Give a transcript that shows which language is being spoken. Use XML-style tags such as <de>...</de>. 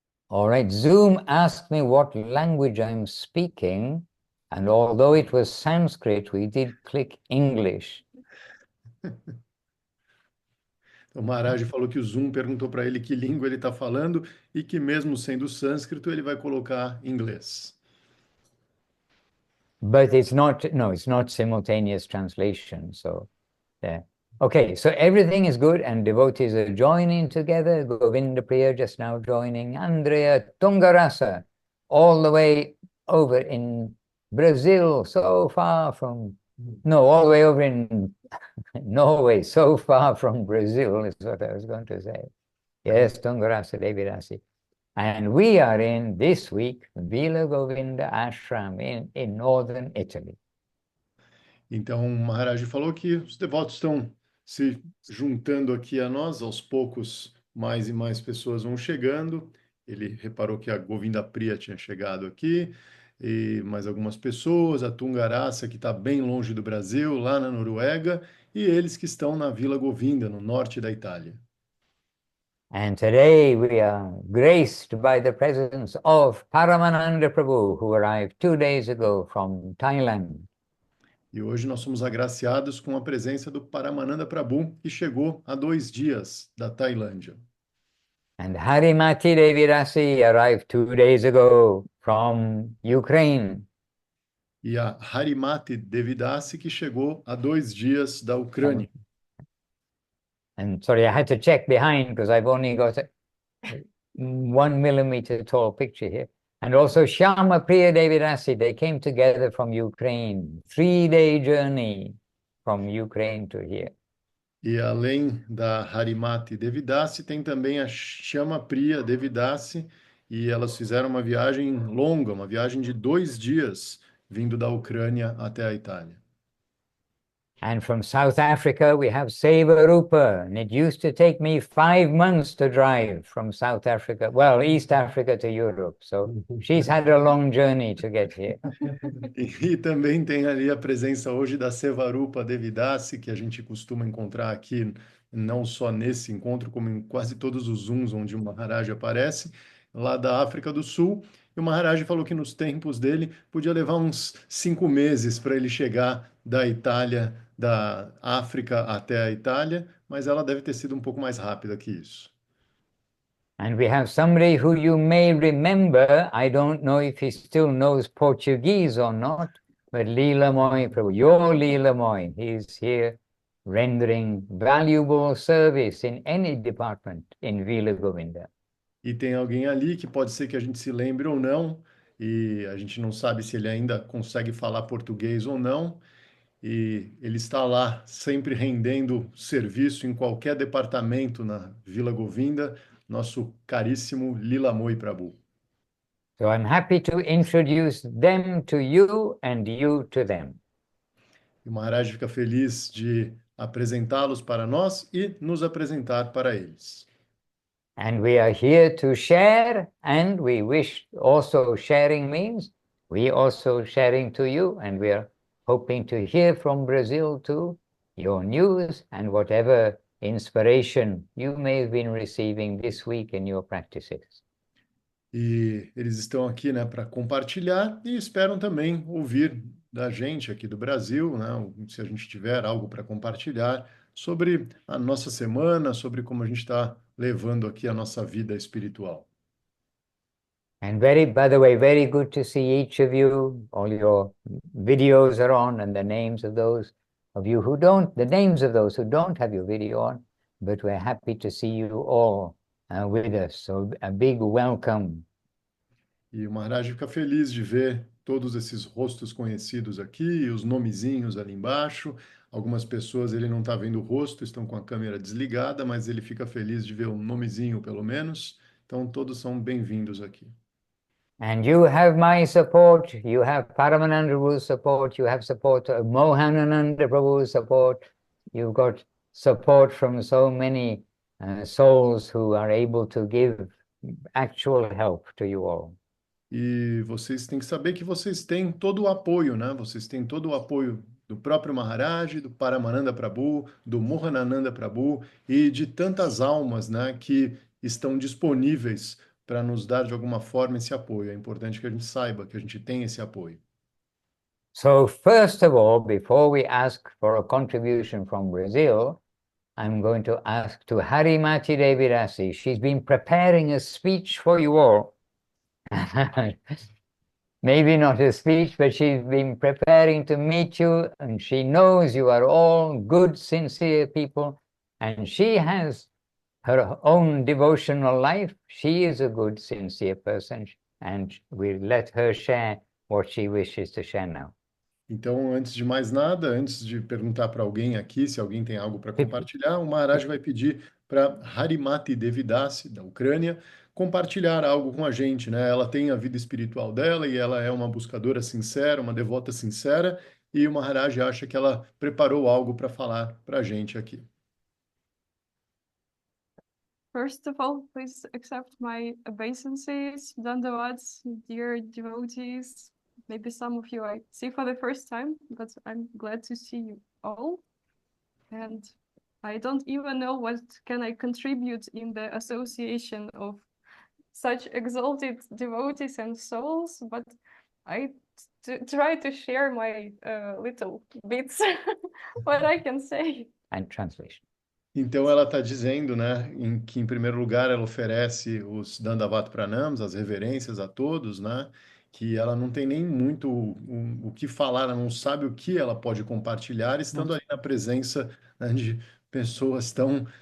<en>All right, Zoom asked me what language I'm speaking, and although it was Sanskrit, we did click English.</en> <pt>O Maharaj falou que o Zoom perguntou para ele que língua ele está falando e que mesmo sendo sânscrito, ele vai colocar inglês.</pt> <en>But it's not simultaneous translation, so yeah. Okay, so everything is good and devotees are joining together. Govinda Priya just now joining. Andrea Tungarasa, all the way over in Brazil, so far from, no, all the way over in Norway, so far from Brazil is what I was going to say. Yes, Tungarasa Devirasi. And we are in, this week, Vila Govinda Ashram in northern Italy.</en> <pt>Então, o Maharaj falou que os devotos estão se juntando aqui a nós, aos poucos mais e mais pessoas vão chegando. Ele reparou que a Govinda Priya tinha chegado aqui, e mais algumas pessoas, a Tungarasa, que está bem longe do Brasil, lá na Noruega, e eles que estão na Vila Govinda, no norte da Itália.</pt> <en>And today we are graced by the presence of Paramananda Prabhu, who arrived 2 days ago from Thailand.</en> <pt>E hoje nós somos agraciados com a presença do Paramananda Prabhu, que chegou há 2 dias da Tailândia.</pt> <en>And Harimati Devirasi arrived 2 days ago from Ukraine.</en> <pt>E a Harimati Devidasi, que chegou há 2 dias da Ucrânia.</pt> <en>And sorry, I had to check behind because I've only got a 1 millimeter tall picture here. And also Shyama Priya Devidasi, they came together from Ukraine, 3-day journey from Ukraine to here.</en> <pt>E além da Harimati Devidasi, tem também a Chama Priya Devidasi, e elas fizeram uma viagem longa, uma viagem de 2 dias, vindo da Ucrânia até a Itália.</pt> <en>And from South Africa, we have Seva Rupa. And it used to take me 5 months to drive from South Africa, well, East Africa to Europe. So she's had a long journey to get here.</en> <pt>E também tem ali a presença hoje da Sevarupa Devidasi, que a gente costuma encontrar aqui, não só nesse encontro, como em quase todos os Zooms onde o Maharaj aparece, lá da África do Sul. E o Maharaj falou que nos tempos dele podia levar uns 5 meses para ele chegar da Itália, da África até a Itália, mas ela deve ter sido um pouco mais rápida que isso.</pt> <en>And we have somebody who you may remember. I don't know if he still knows Portuguese or not, but Leela Moy, your Leela Moy, he's here rendering valuable service in any department in Vila Govinda.</en> <pt>E tem alguém ali que pode ser que a gente se lembre ou não, e a gente não sabe se ele ainda consegue falar português ou não, e ele está lá sempre rendendo serviço em qualquer departamento na Vila Govinda, nosso caríssimo Lila Moy Prabhu.</pt> <en>So I'm happy to introduce them to you and you to them.</en> <pt>E o Maharaj fica feliz de apresentá-los para nós e nos apresentar para eles.</pt> <en>And we are here to share, and we wish also sharing means we also sharing to you, and we are hoping to hear from Brazil too, your news and whatever inspiration you may have been receiving this week in your practices.</en> <pt>E eles estão aqui, né, para compartilhar e esperam também ouvir da gente aqui do Brasil, né, se a gente tiver algo para compartilhar sobre a nossa semana, sobre como a gente está levando aqui a nossa vida espiritual.</pt> <en>And by the way, very good to see each of you. All your videos are on, and the names of those of you who don't, the names of those who don't have your video on, but we're happy to see you all with us. So a big welcome.</en> <pt>E o Maharaj fica feliz de ver todos esses rostos conhecidos aqui, os nomezinhos ali embaixo. Algumas pessoas ele não está vendo o rosto, estão com a câmera desligada, mas ele fica feliz de ver o nomezinho, pelo menos. Então, todos são bem-vindos aqui.</pt> <en>And you have my support, you have Paramananda Prabhu's support, you have support of Mohanananda Prabhu's support, you've got support from so many souls who are able to give actual help to you all.</en> <pt>E vocês têm que saber que vocês têm todo o apoio, né? Vocês têm todo o apoio do próprio Maharaj, do Paramananda Prabhu, do Mohanananda Prabhu e de tantas almas, né, que estão disponíveis para nos dar de alguma forma esse apoio. É importante que a gente saiba que a gente tem esse apoio.</pt> <en>So first of all, before we ask for a contribution from Brazil, I'm going to ask to Harimati Devirasi. She's been preparing a speech for you all. Maybe not a speech, but she's been preparing to meet you, and she knows you are all good, sincere people, and she has her own devotional life. She is a good, sincere person, and we'll let her share what she wishes to share now.</en> <pt>Então, antes de mais nada, antes de perguntar para alguém aqui se alguém tem algo para compartilhar, o Maharaj vai pedir para Harimati Devidasi, da Ucrânia, compartilhar algo com a gente, né? Ela tem a vida espiritual dela e ela é uma buscadora sincera, uma devota sincera, e o Maharaj acha que ela preparou algo para falar para a gente aqui.</pt> <en>First of all, please accept my obeisances, dandavats, dear devotees. Maybe some of you I see for the first time, but I'm glad to see you all. And I don't even know what can I contribute in the association of such exalted devotees and souls, but I try to share my little bits, what I can say. And translation.</en> <pt>Então ela está dizendo, né, que em primeiro lugar ela oferece os Dandavat Pranams, as reverências a todos, né, que ela não tem nem muito o que falar, ela não sabe o que ela pode compartilhar, estando ali na presença, né, de pessoas tão</pt>